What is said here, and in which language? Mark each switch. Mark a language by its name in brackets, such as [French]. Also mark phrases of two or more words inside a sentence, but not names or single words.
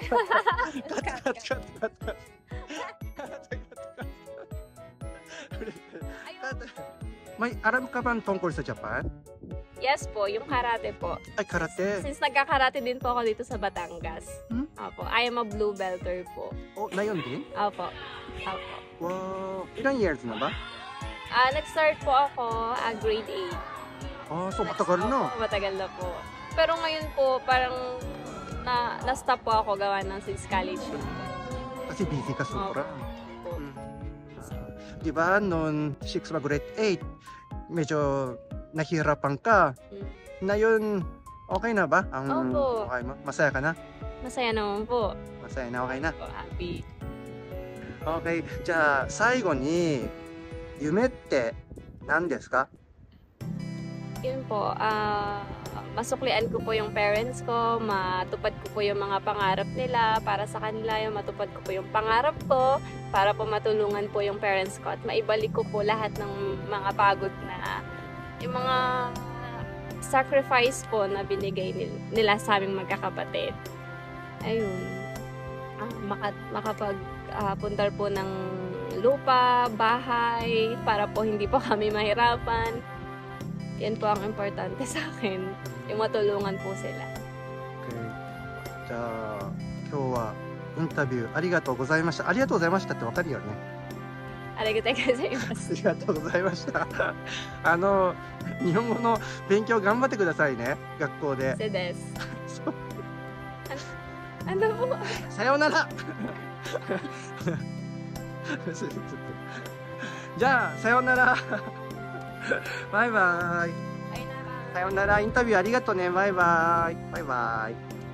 [English] Cut. [Filipino] May alam ka bang tungkol sa Japan? Yes po, yung karate po. Ay, karate. Since nagka-karate din po ako dito sa Batangas. Opo, [English] I am a blue belter po. [Filipino] Oh, na yun din? Opo. Wow, ilang years na ba? Nag-start po ako grade 8. Oh, so matagal na. Matagal na po. Pero ngayon po, parang na-stop po ako gawa ng [English] since college. [Filipino] Kasi busy ka sobra. Opo. Di ba, noon 6 grade 8, medyo nahihirapan ka. Ngayon, okay na ba? Opo. Okay mo? Masaya ka na? Masaya naman po. Masaya na, okay na? Opo, happy. [Japanese] Okay, じゃあ最後に夢って何ですか? [Filipino] Yun po, masuklian ko po yung parents ko, matupad ko po yung mga pangarap nila para sa kanila, yung matupad ko po yung pangarap ko para po matulungan po yung parents ko at maibalik ko po lahat ng mga pagod na yung mga sacrifice po na binigay nila sa aming magkakapatid. Ayun, makapagpuntar po ng lupa, bahay, para po hindi po kami mahirapan. Yan po ang importante sa akin, yung matulungan po sila. Okay. [Japanese] じゃあ今日はインタビューありがとうございました。ありがとうございましたってわかるよね。ありがとうございます。ありがとうございました。日本語の勉強頑張ってくださいね、学校で。そうです。 [Filipino] ano po? [Japanese] さようなら。じゃあさようなら。バイバイ。さようなら。インタビューありがとうね。バイバイ。バイバイ。